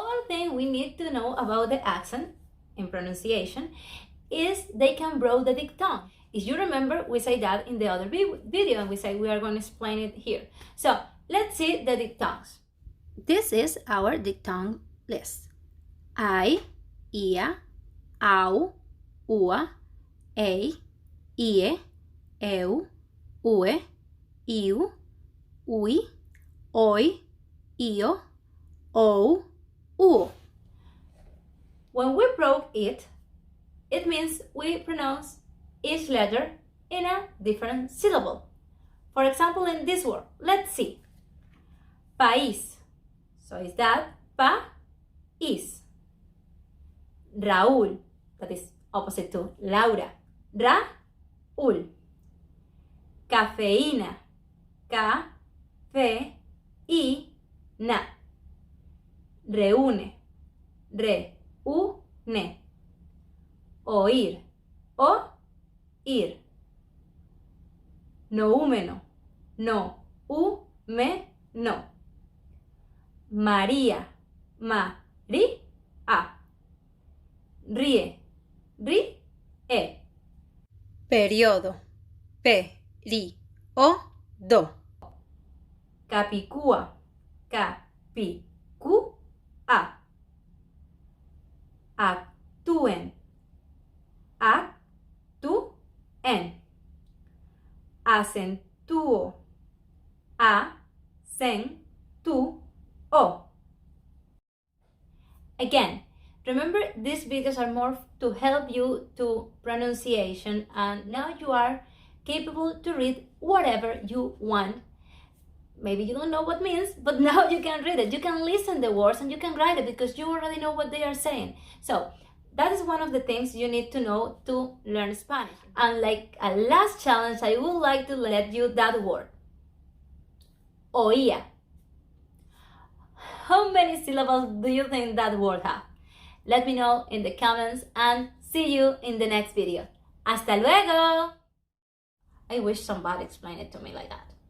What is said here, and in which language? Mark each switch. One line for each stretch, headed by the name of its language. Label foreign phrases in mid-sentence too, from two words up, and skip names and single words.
English: Other thing we need to know about the accent in pronunciation is they can broaden the diphthong. If you remember, we say that in the other video, and we say we are going to explain it here. So let's see the diphthongs. This is our diphthong list.
Spanish: I, ia, au, ua, ei, ie, eu, ue, iu, ui, oi, io, ou, uo.
English: When we broke it, it means we pronounce each letter in a different syllable. For example, in this word, let's see. País. So is that pa-is.
Spanish: Raúl.
English: That is opposite to Laura.
Spanish: Ra-ul. Cafeína. Ca-fe-i-na. Reúne. Re-u-ne. Oír. O-ir. Noúmeno. No-u-me-no. María. Ma-ri-a. Ríe. Ri-e. Periodo. Pe-ri-o-do. Capicúa. Ca-pi-cu-a. Actúen. Actúen. Acentúo. Acentúo.
English: Again, remember these videos are more to help you to pronunciation, and now you are capable to read whatever you want. Maybe you don't know what it means, but now you can read it. You can listen the words and you can write it because you already know what they are saying. So that is one of the things you need to know to learn Spanish. And like a last challenge, I would like to let you that word.
Spanish: Oía.
English: How many syllables do you think that word has? Let me know in the comments, and see you in the next video.
Spanish: Hasta luego!
English: I wish somebody explained it to me like that.